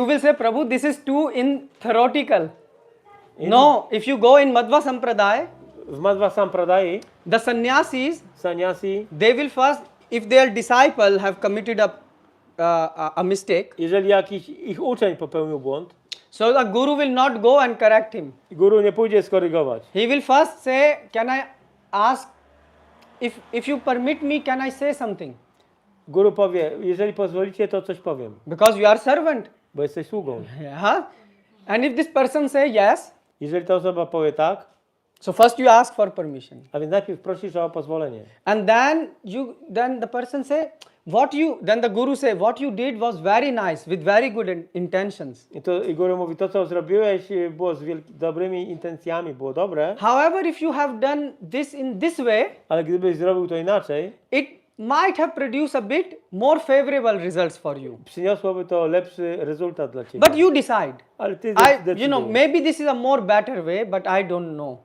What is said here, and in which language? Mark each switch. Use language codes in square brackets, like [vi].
[en] You will say, Prabhu, this is too theoretical. No, if you go in Madhva Sampradaya, [pl] w Madhva Sampradaya, [en] the sannyasi, they will first, if their disciple have committed a mistake, [pl] jeżeli jakiś ich uczeń popełnił błąd, [en] so the guru will not go and correct him. [pl] Guru nie pójdzie skorygować. [en] He will first say, can I ask, if you permit me, can I say something? [pl] Guru powie, jeżeli pozwolicie, to coś powiem. [en] Because you are servant. [pl] Bo jesteś sługą. [en] Yeah. And if this person say yes, [pl] jeżeli ta osoba powie tak, [en] so first you ask for permission. [pl] A więc najpierw prosisz o pozwolenie. [en] And then the person say, then the guru say, what you did was very nice, with very good intentions. [pl] I guru mówi, to co zrobiłeś było z dobrymi intencjami, było dobre. [en] However, if you have done this in this way, [pl] ale gdybyś zrobił to inaczej, [en] it might have produced a bit more favorable results for you. [pl] Przyniosłoby to lepszy rezultat dla ciebie. [en] But you decide. [pl] Ale ty [en] maybe this is a more better way, but I don't know.